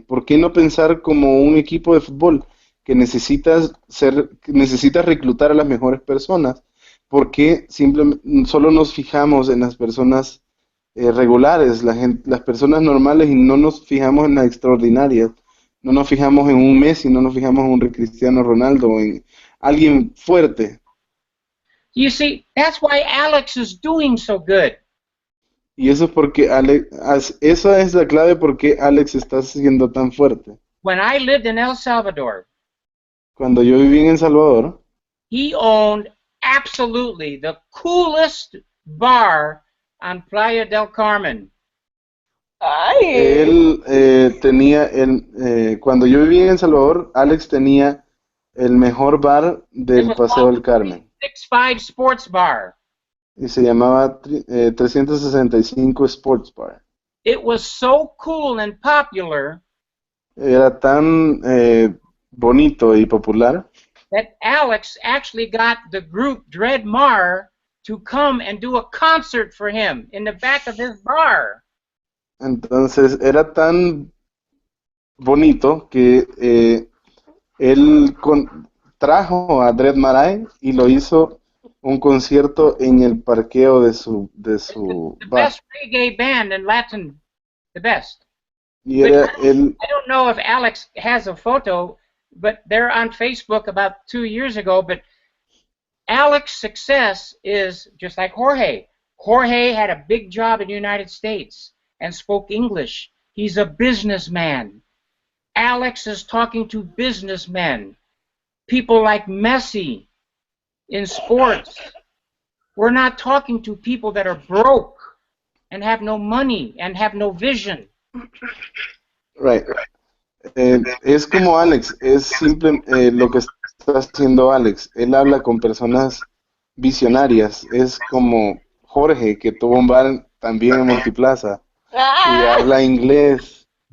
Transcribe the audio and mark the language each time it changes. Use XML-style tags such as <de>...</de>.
<es>¿Por qué no pensar como un equipo de fútbol que necesita reclutar a las mejores personas? ¿Por qué simplemente solo nos fijamos en las personas regulares, las personas normales y no nos fijamos en las extraordinarias? No nos fijamos en un Messi, no nos fijamos en un Cristiano Ronaldo, en alguien fuerte.</es> <en>You see, that's why Alex is doing so good.</en> <es>Y eso es porque esa es la clave por qué Alex está siendo tan fuerte.</es> <en>When I lived in El Salvador,</en> <es>Cuando yo viví en El Salvador,</es> <en>he owned absolutely the coolest bar on Playa del Carmen. Ay.</en> <es>Él tenía, cuando yo vivía en El Salvador, Alex tenía el mejor bar del Paseo del Carmen.</es> <en>65 Sports Bar.</en> <es>Y se llamaba 365 Sports Bar.</es> <en>It was so cool and popular</en> <es>Era tan bonito y popular</es> <en>that Alex actually got the group Dread Mar to come and do a concert for him in the back of his bar.</en> <es>Entonces era tan bonito que él trajo a Dread Marai y lo hizo un concierto en el parqueo de su</es> <en>The bar. best reggae band in Latin, the best.</en> <es>Y era él,</es> <en>I don't know if Alex has a photo, but they're on Facebook about 2 years ago. But Alex's success is just like Jorge. Jorge had a big job in the United States and spoke English. He's a businessman. Alex is talking to businessmen, people like Messi in sports. We're not talking to people that are broke and have no money and have no vision. right.</en> <es>Es como Alex, es simple lo que está haciendo Alex. Él habla con personas visionarias. Es como Jorge, que tuvo un bar también en Multiplaza y habla inglés.</es>